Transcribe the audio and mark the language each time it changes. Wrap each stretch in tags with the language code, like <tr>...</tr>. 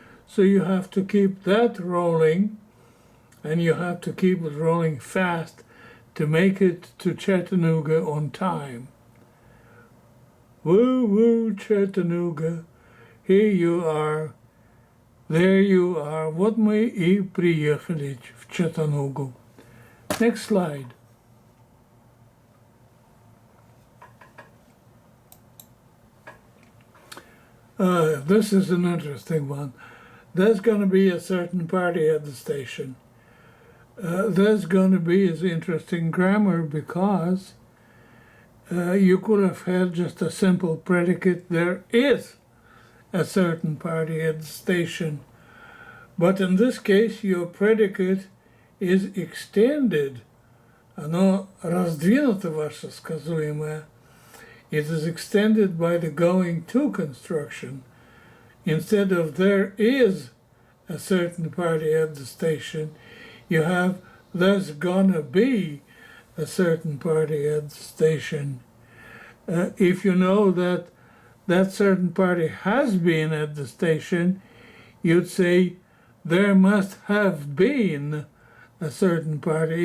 <en>So you have to keep that rolling, and you have to keep it rolling fast to make it to Chattanooga on time. Woo woo Chattanooga, here you are, there you are.</en> <ru>Вот мы и приехали в Chattanooga.</ru> <en>Next slide. This is an interesting one. There's going to be a certain party at the station. There's going to be is interesting grammar because you could have had just a simple predicate. There is a certain party at the station. But in this case, your predicate is extended.</en> <ru>Оно раздвинуто ваше сказуемое.</ru> <en>It is extended by the going to construction. Instead of there is a certain party at the station, you have there's gonna be a certain party at the station. If you know that that certain party has been at the station, you'd say there must have been a certain party.</en>